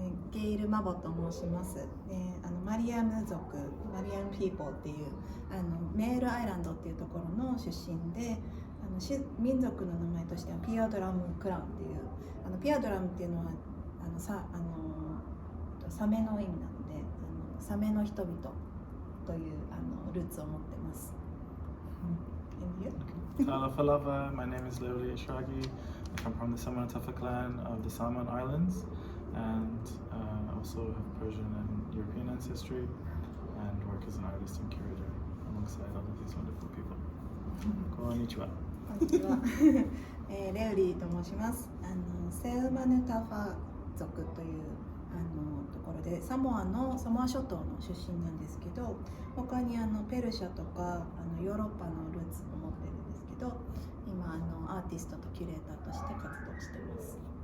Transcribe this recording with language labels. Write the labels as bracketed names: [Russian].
[Japanese] ゲイル・マボと申します。マリアム族、マリアム・ピーポーっていうメールアイランドっていうところの出身で、民族の名前としてはピアドラム・クランっていう、ピアドラムっていうのはサメの意味なので、サメの人々というルーツを持ってます。 [English] Fala falava, my name is Léuli Eshrāghi. I come from the Samanatafa clan of the Salmon Islands. And also have Persian and European ancestry and work as an artist and curator alongside all of these wonderful people. [Japanese] Konnichiwa. こんにちは。レウリーと申します。セウマヌタファ族というところでサモア諸島の出身なんですけど、他にペルシャとかヨーロッパのルーツを持ってるんですけど、今アーティストとキュレーターとして活動してます。